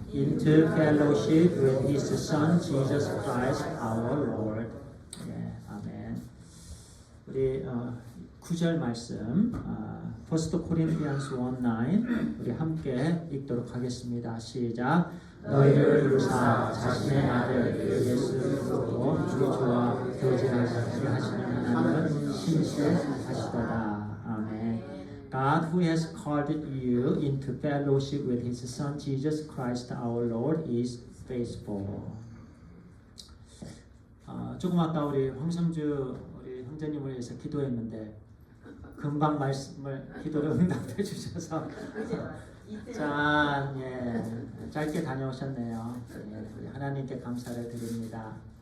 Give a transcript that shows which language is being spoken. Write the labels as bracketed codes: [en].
[en] Into fellowship with His Son Jesus Christ our Lord. [ko] 아멘. 우리 9절 말씀 1 Corinthians 1:9 우리 함께 읽도록 하겠습니다. 시작. 너희를 부르사 자신의 아들 예수 그리스도로 우리 주와 교제하시게 하시는 하나님은 신실하시도다. 아멘. [en] God who has called you into fellowship with His Son Jesus Christ our Lord is faithful. [ko] 조금 아까 우리 황성주 우리 형제님을 위해서 기도했는데 금방 말씀을 기도를 응답해 주셔서 자, 짧게 다녀오셨네요. 우리 하나님께 감사를 드립니다.